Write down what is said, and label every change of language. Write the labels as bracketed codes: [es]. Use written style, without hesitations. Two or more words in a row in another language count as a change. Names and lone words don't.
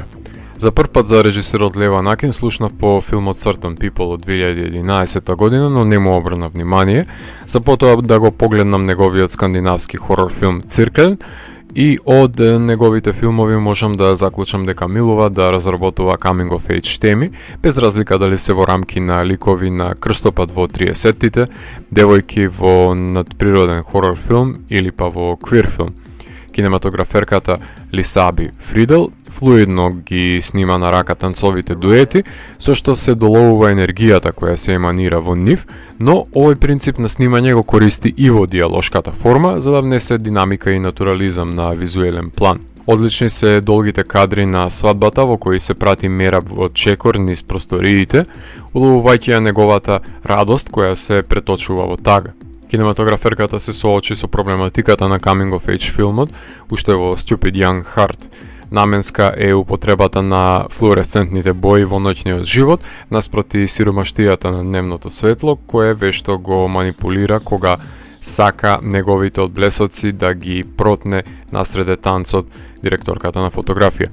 [mk] За прв пат за режисерот Леван Акин слушнав по филмот Certain People од 2011 година, но не му обрна внимание, за потоа да го погледнам неговиот скандинавски хорор филм Циркел, и од неговите филмови можам да заклучам дека милува да разработува [en] coming of age [mk] теми, без разлика дали се во рамки на ликови на крстопат во 30-тите, девојки во надприроден хорор филм или па во квир филм. Кинематограферката Лисаби Фридел флуидно ги снима на рака танцовите дуети, со што се доловува енергијата која се еманира во нив, но овој принцип на снимање го користи и во диалошката форма, за да внесе динамика и натурализам на визуелен план. Одлични се долгите кадри на свадбата во кои се прати Мераб во чекор низ просториите, уловувајќи ја неговата радост која се преточува во тага. Кинематограферката се соочи со проблематиката на [en] coming of age [mk] филмот уште во Stupid Young Heart. Наменска е употребата на флуоресцентните бои во ноќниот живот, наспроти сиромаштијата на дневното светло, кое вешто го манипулира кога сака неговите одблесоци да ги протне насреде танцот директорката на фотографија.